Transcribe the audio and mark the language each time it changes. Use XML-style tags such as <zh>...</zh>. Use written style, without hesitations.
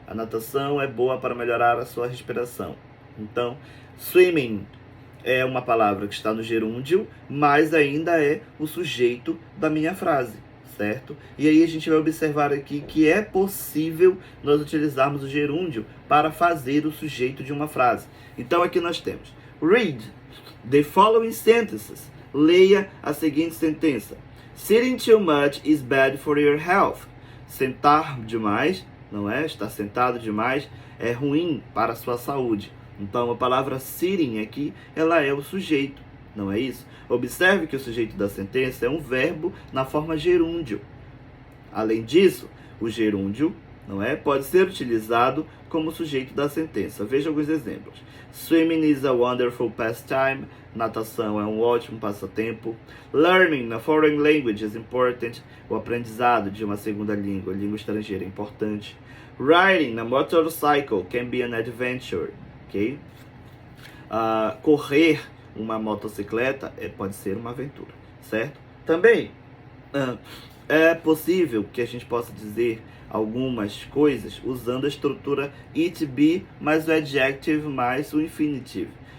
<pt>A natação é boa para melhorar a sua respiração. Então, swimming é uma palavra que está no gerúndio, mas ainda é o sujeito da minha frase, certo? E aí a gente vai observar aqui que é possível nós utilizarmos o gerúndio para fazer o sujeito de uma frase. Então aqui nós temos,</pt> <en>read the following sentences.</en> <pt>Leia a seguinte sentença.</pt> <en>Sitting too much is bad for your health.</en> <pt>Sentar demais, não é? Estar sentado demais é ruim para a sua saúde. Então a palavra sitting aqui, ela é o sujeito, não é isso? Observe que o sujeito da sentença é um verbo na forma gerúndio. Além disso, o gerúndio, não é, pode ser utilizado como sujeito da sentença. Veja alguns exemplos.</pt> <en>Swimming is a wonderful pastime.</en> <pt>Natação é um ótimo passatempo.</pt> <en>Learning a foreign language is important.</en> <pt>O aprendizado de uma segunda língua estrangeira é importante.</pt> <en>Riding a motorcycle can be an adventure. Okay?</en> <pt>Correr uma motocicleta pode ser uma aventura, certo? Também, É possível que a gente possa dizer algumas coisas usando a estrutura it be mais o adjective mais o infinitive.</pt>